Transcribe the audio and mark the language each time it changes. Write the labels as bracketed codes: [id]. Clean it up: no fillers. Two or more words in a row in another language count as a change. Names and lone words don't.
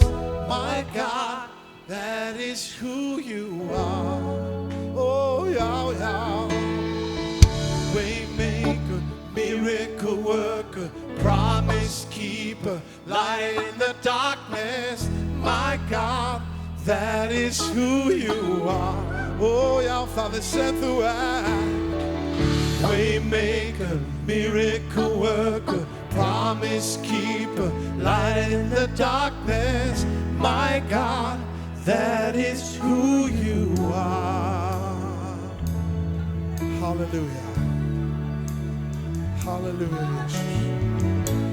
[en] My God, that is who you are. Oh yeah, yeah. Waymaker, miracle worker, promise keeper, light in the darkness. My God, that is who you are. Oh, [is] já, það sem þú [en] Waymaker, miracle worker, promise keeper, light in the darkness. My God, that is who you are. Hallelujah. Hallelujah, Jesus.